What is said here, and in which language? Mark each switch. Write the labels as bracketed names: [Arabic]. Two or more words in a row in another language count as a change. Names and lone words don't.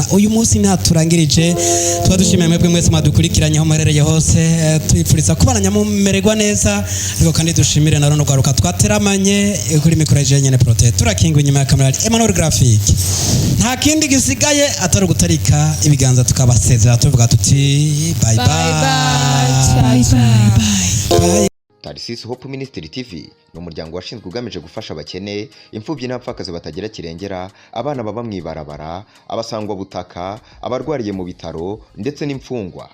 [Kinyarwanda] Uyu munsi ntaturangirije, tuba dushimiye mwebwe mwese mwadukurikiranye aho muherereye hose, twifuriza kubana mumererwa neza, ariko kandi dushimire na runo rwaruka twateramanye kuri mikoro ya nyene Prote. Turakingwa inyuma ya kamera Emmanuel Graphic. Nta kindi gisigaye atari gutarika ibiganza tukabasezera tuvuga tuti [English] bye bye. Bye bye. Bye bye. Bye. [Kinyarwanda] Tarsis Hope Ministry TV ni umuryango washinzwe ugamije gufasha abakene, imfubyi n'abapfakazi batagira kirengera, abana baba mwibarabara, abasangwa butaka, abarwariye mu bitaro ndetse n'imfungwa.